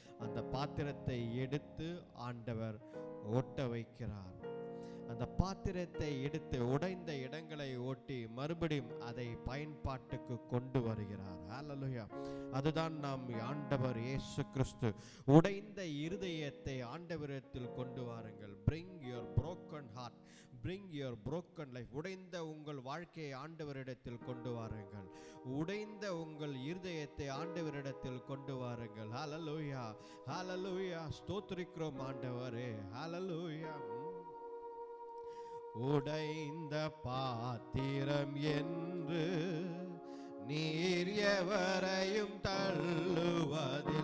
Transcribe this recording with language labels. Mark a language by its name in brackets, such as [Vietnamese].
[Tamil] அந்த பாத்திரத்தை எடுத்து ஆண்டவர் ஓட்ட வைக்கிறார். அந்த பாத்திரத்தை எடுத்து உடைந்த இடங்களை ஓட்டி மறுபடியும் அதை பயன்பாட்டுக்கு கொண்டு வருகிறார். ஹல்லேலூயா. அதுதான் நாம் ஆண்டவர் இயேசு கிறிஸ்து. உடைந்த இருதயத்தை ஆண்டவரிடத்தில் கொண்டு வாருங்கள். [English] bring your broken heart, bring your broken life. [Tamil] உடைந்த உங்கள் வாழ்க்கையை ஆண்டவரிடத்தில் கொண்டு வாருங்கள். உடைந்த உங்கள் இருதயத்தை ஆண்டவரிடத்தில் கொண்டு வாருங்கள். ஹல்லேலூயா, ஹல்லேலூயா. ஸ்தோத்திரிக்கிறோம் ஆண்டவரே. ஹல்லேலூயா. உடைந்த பாத்திரம் என்று நீர் எவரையும் தள்ளுவதில்லை.